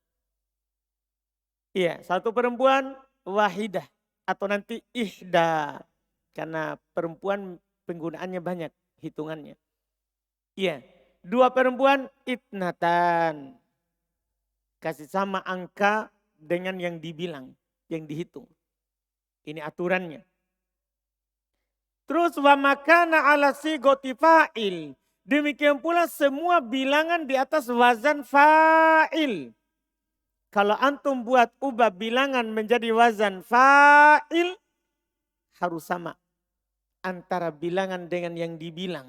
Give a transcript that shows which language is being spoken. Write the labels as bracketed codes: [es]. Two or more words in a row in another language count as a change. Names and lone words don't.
[id] Iya, 1 perempuan wahidah atau nanti ihda, karena perempuan penggunaannya banyak hitungannya. Iya, 2 perempuan itnatan. Kasih sama angka dengan yang dibilang, yang dihitung. Ini aturannya. Terus [ar] wa makana ala sigoti fa'il. [id] Demikian pula semua bilangan di atas wazan fa'il. Kalau antum buat ubah bilangan menjadi wazan fa'il, harus sama antara bilangan dengan yang dibilang.